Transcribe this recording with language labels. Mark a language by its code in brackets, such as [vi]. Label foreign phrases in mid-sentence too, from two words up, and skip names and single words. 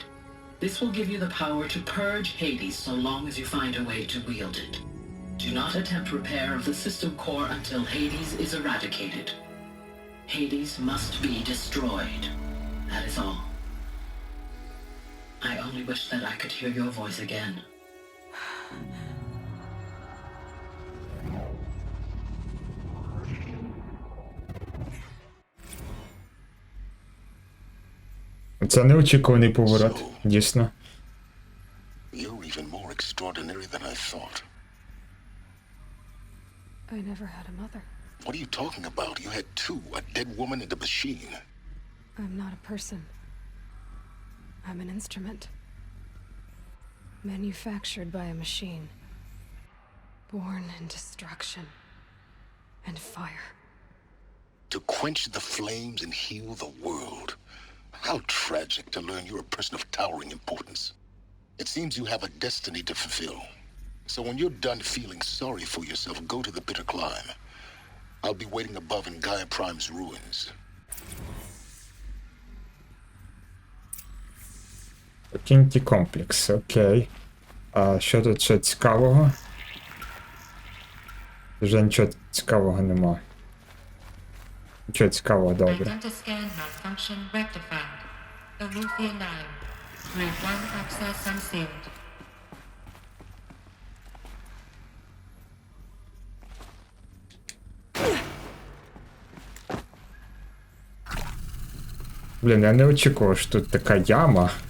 [en] This will give you the power to purge Hades so long as you find a way to wield it. Do not attempt repair of the system core until Hades is eradicated. Hades must be destroyed. That is all. I only wish that I could hear your voice again. [uk] Це неочікуваний поворот, дійсно. [en] You're even more extraordinary than I thought. I never had a mother. What are you talking about? You had two, a dead woman and a machine. I'm not a person. I'm an instrument. Manufactured by a machine. Born in destruction and fire. To quench the flames and heal the world. How tragic to learn you're a person of towering importance. It seems you have a destiny to fulfill. So when you're done feeling sorry for yourself, go to the bitter climb. I'll be waiting above in Geyi-Prайм's ruins. [uk] Покиньте комплекс, окей. А що тут ще цікавого? Вже нічого цікавого нема. Нічого цікавого, добре. [en] Identiscan malfunction rectified. Olufia 9. Group 1 access unsealed. [uk] Блін, я не очікував, що тут така яма.